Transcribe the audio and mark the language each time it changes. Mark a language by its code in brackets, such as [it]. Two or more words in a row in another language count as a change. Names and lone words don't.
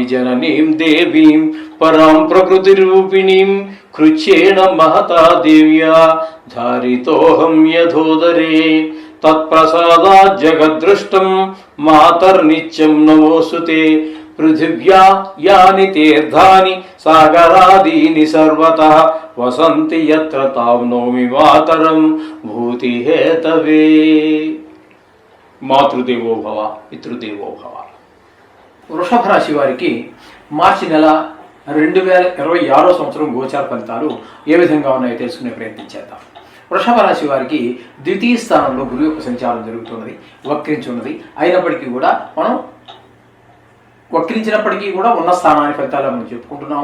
[sa] जननीं देवीं परां प्रकृतिरूपिणीं कृच्छ्रेण महता देव्या धारितोऽहं यथोदरे तत्प्रसादात् जगद्दृष्टं मातर्नित्यं नमोऽस्तुते पृथिव्या यानि तीर्थानि सागरादीनि सर्वतः वसन्ति यत्र तां नौमि मातरं भूतिहेतवे। మాతృదేవో భవ పితృదేవో భవ. [te] వృషభ రాశి వారికి మార్చి నెల 2026 సంవత్సరం గోచార ఫలితాలు ఏ విధంగా ఉన్నాయో తెలుసుకునే ప్రయత్నం చేద్దాం. వృషభ రాశి వారికి ద్వితీయ స్థానంలో గురువు యొక్క సంచారం జరుగుతున్నది, వక్రించి ఉన్నది. అయినప్పటికీ కూడా మనం వక్రించినప్పటికీ కూడా ఉన్న స్థానాన్ని ఫలితాలు మనం చెప్పుకుంటున్నాము.